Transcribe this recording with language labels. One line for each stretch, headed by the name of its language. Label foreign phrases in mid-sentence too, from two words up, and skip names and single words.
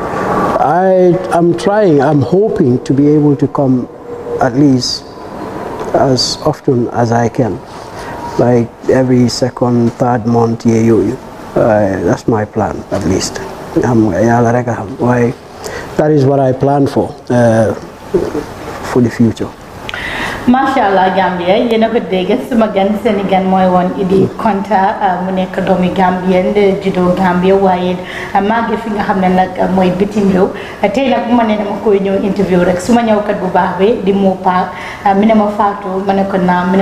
English: I'm hoping to be able to come at least as often as I can, like every second, third month. That's my plan, at least. That is what I plan for the future.
Wolof: Mashallah Gambia yéen a ko dégg suma gan Sénégal mooy woon Idi Conta mu nekk doomi Gambien juddoo Gambia waaye màgge fi nga xam ne nag mooy bitim réew tey nag bu ma ne dama koy ñëw interview rek suma ñëwkat bu baax bi di moo paak mi ne ma faatu ma ne ko naam mi ne